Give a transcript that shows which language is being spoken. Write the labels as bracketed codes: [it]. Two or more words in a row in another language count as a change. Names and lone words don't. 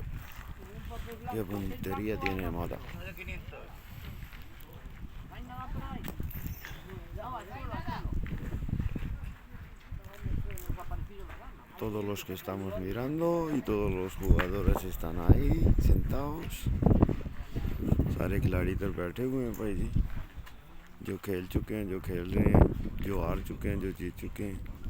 [es] Qué puntería tiene Mata. No hay nada por ahí. No, al suelo. Nos ha parecido la gana. Todos los que estamos mirando y todos los jugadores están ahí sentados. [hi] सारे खिलाड़ी इधर बैठे हुए हैं भाई जी, जो खेल चुके हैं, जो खेल रहे हैं, जो हार चुके हैं, जो जीत चुके हैं।